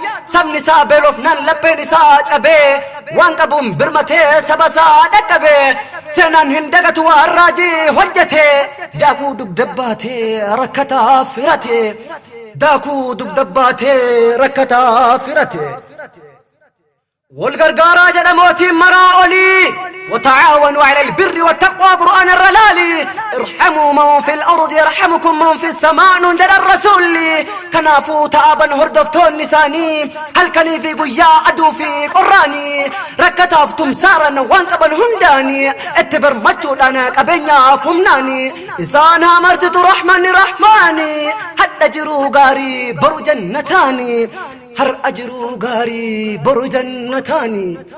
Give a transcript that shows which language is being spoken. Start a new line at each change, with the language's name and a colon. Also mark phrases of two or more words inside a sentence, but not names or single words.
Oromo: Sabni isaa beelofnaan lapheen isaa cabee, waan qabuun birmatee saba isaa dhaqqabee, seenaan hin dagatu waan raajii hojjete, daakuu dugda baatee rakkataa firate, daakuu dugda baatee rakkataa firate. Wal gargaaraa jedha mootiin maraa olii.
Arabic: وتعاونوا على البر والتقوى قرآن الرلالي. ارحموا من في الأرض يرحمكم من في السماء نون
Oromo: jedha rasuulli. Kanaafuu ta'aban hordoftoonni isaanii halkanii fi guyyaa aduu fi qorraanii rakkataaf tumsaaran waan qaban hundaanii itti birmachuudhaan qabeenyaaf humnaanii isaan haa marsitu rahmanni rahmaanii hadha jiruu gaarii boru jannataanii har'a jiruu gaarii boru jannataanii.